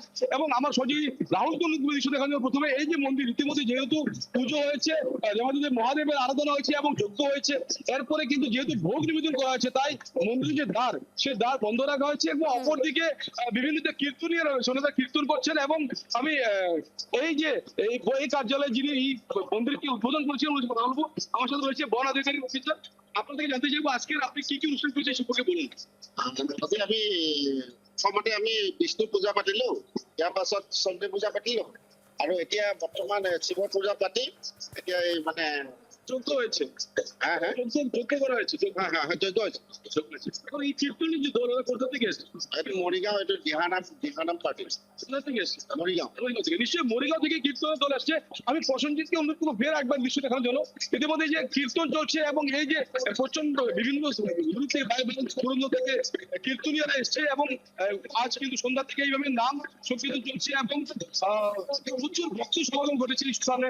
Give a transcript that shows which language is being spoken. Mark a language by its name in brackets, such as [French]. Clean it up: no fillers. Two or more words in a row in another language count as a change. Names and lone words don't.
[Bangla] এবং আমার সহযোগী রাহুল কুমার দৃশ্য দেখা যাবে। প্রথমে এই যে মন্দির ইতিমধ্যে যেহেতু পুজো হয়েছে, যেমন মহাদেবের আরাধনা হয়েছে এবং যজ্ঞ হয়েছে, এরপরে কিন্তু যেহেতু ভোগ নিবেদন করা হয়েছে, তাই মন্দিরের যে দ্বার, সে দ্বার বন্ধ রাখা হয়েছে। এবং অপরদিকে বিভিন্ন যে কীর্তনীয় রয়েছে, ওনারা কীর্তন করছেন। এবং আমি এই কার্যালয়ে যিনি এই মন্দিরকে উদ্বোধন করেছেন কথা বলবো। আমার সাথে রয়েছে বন আধিকারিক অফিসার। আপনার থেকে জানতে চাইবো আজকের আপনি কি কি অনুষ্ঠান করেছেন সম্পর্কে বলুন। [Assamese] আমি প্ৰথমতে আমি বিষ্ণু পূজা পাতিলো, ইয়াৰ পাছত চণ্ডী পূজা পাতিলো, আৰু এতিয়া বৰ্তমান শিৱ পূজা পাতি এতিয়া এই মানে [Bangla] যজ্ঞ হয়েছে। হ্যাঁ হ্যাঁ যজ্ঞ করা হয়েছে। হ্যাঁ হ্যাঁ হ্যাঁ যজ্ঞ হয়েছে। এখন এই কীর্তনের যে দল, কোথা থেকে এসেছে? [Assamese] এইটো মৰিগাঁও, এইটো দিহানাম পাৰ্টি কোথা থেকে এসেছে? মৰিগাঁও। [Bangla] মরিগাঁও থেকে। নিশ্চয়ই মরিগাঁও থেকে কীর্তনের দল আসছে। আমি প্রসেনজিৎকে অনুরোধ করবো ফের একবার দৃশ্য দেখানোর জন্য। ইতিমধ্যে যে কীর্তন চলছে এবং এই যে প্রচন্ড বিভিন্ন থেকে কীর্তনীয়রা এসছে, এবং আজ কিন্তু সন্ধ্যা থেকে এইভাবে নাম সংকীর্তন চলছে এবং প্রচুর ভক্ত সমাগম ঘটেছে এই স্থানে।